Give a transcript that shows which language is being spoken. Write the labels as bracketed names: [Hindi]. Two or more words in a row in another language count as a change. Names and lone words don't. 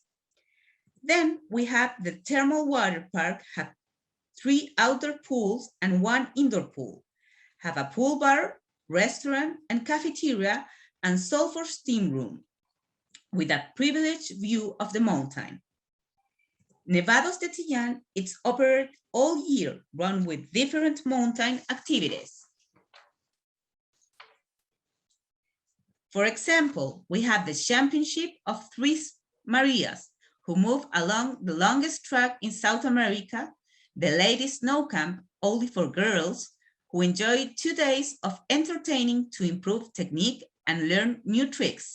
[English] Then we have the thermal water park, have 3 outdoor pools and 1 indoor pool. Have a pool bar, restaurant and cafeteria and sulfur steam room with a privileged view of the mountain. Nevados de Chillan is operated all year, run with different mountain activities. For example, we have the championship of Tres Marias, who move along the longest track in South America, the ladies' snow camp only for girls, who enjoy 2 days of entertaining to improve technique and learn new tricks.